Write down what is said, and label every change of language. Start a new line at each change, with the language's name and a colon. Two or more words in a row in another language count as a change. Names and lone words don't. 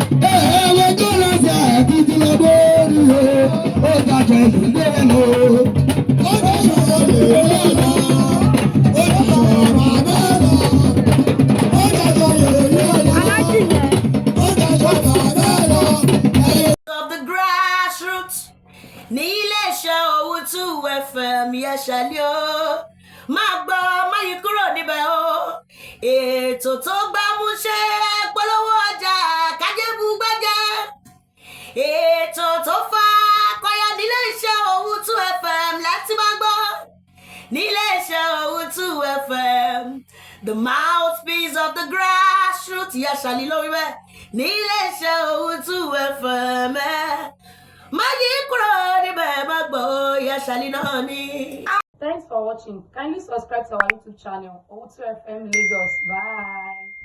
Yoruba: Ee, ẹ wo ogún lẹ́sẹ̀ títí lọ dórí o. Ó ga jọ yèyé rẹ̀ lọ. Ó ga jọ yèyé rẹ̀ lọ. Ó ga jọ bàbá rẹ̀ lọ. Ó ga jọ yèyé rẹ̀ lọ. Aláàjì yẹn. Ó ga ju bàbá lọ.
English: Of the grassroots.
Yoruba: Ní iléeṣẹ́ Owutu F M, yẹ ṣàlẹ́ o. Máa gbọ́, má yí kúrò níbẹ̀ o. Ètò tó gbámúṣé, polówó ọjà, kájé bú gbẹ́jẹ́. Ètò tó fa akọyọ nílé iṣẹ́ Owutu F M láti máa gbọ́. Nílé iṣẹ́ O two F M,
English: the mouthpiece of the grassroots,
Yoruba: Ìyá Ṣàlí ló wí bẹ́ẹ̀. Nílé iṣẹ́ O two F M, ẹ má yí kúrò níbẹ̀, ẹ má gbọ́, Ìyá Ṣàlí náà ni.
English: Thanks for watching. Kindly subscribe to our YouTube channel, O two F M Lagos. Bye.